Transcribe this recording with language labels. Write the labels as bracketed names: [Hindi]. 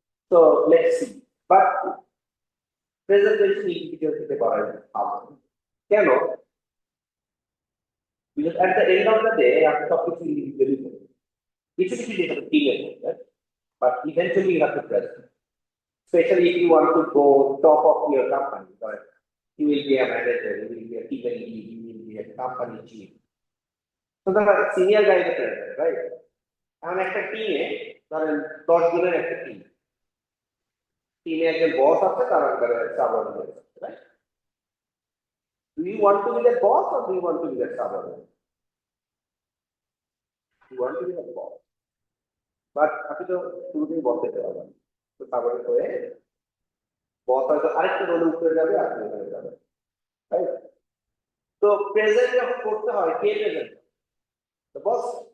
[Bangla] তো [English] let's see, [Bangla] but presentation individual দিতে পারা ভালো। কেন? [English] because at the end of the day [Bangla] আপনি সবকিছু ইন্ডিভিজুয়ালি করবেন, কিছু কিছু যেটা টিমে করবেন, [English] But eventually you have to present, especially if you want to go top of your company, right? You will be a manager, you will be a team lead, you will be a company chief. So the senior guy is the president, right? [Bangla] And একটা টিমে ধরেন 10 জনের একটা team, টিমে একজন বস আছে, তার আন্ডারে সাবঅর্ডিনেট আছে, right? [English] Do you want to be the boss or do you want to be the subordinate? You want to be the boss, but [Bangla] আপনি তো শুরুতেই বস হতে পারবেন, তো সাবঅর্ডিনেট হয়ে বস হয়তো আরেকটা রোলে উঠে যাবে, আপনি হয়ে যাবেন, রাইট? তো প্রেজেন্ট যখন করতে হয়, কে প্রেজেন্ট? [English] The boss.